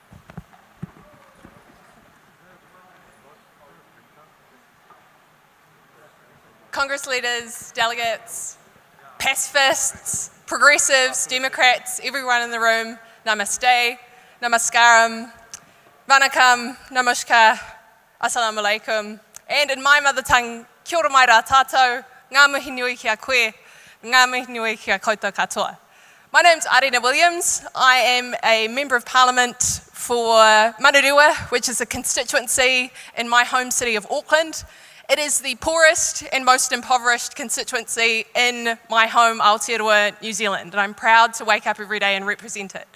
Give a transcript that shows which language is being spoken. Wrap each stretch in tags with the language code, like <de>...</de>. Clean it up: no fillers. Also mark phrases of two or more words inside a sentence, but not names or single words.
<en>Congress leaders, delegates, pacifists, progressives, Democrats, everyone in the room, namaste, namaskaram, vanakkam, namaskar,</en> <ar>assalamu alaikum,</ar> <en>and in my mother tongue,</en> <mi>kia ora mai rā tātou, ngā mihi nui kia koe, ngā mihi nui kia koutou katoa.</mi> <en>My name's Arena Williams. I am a Member of Parliament for Manurewa, which is a constituency in my home city of Auckland. It is the poorest and most impoverished constituency in my home Aotearoa, New Zealand, and I'm proud to wake up every day and represent it.</en>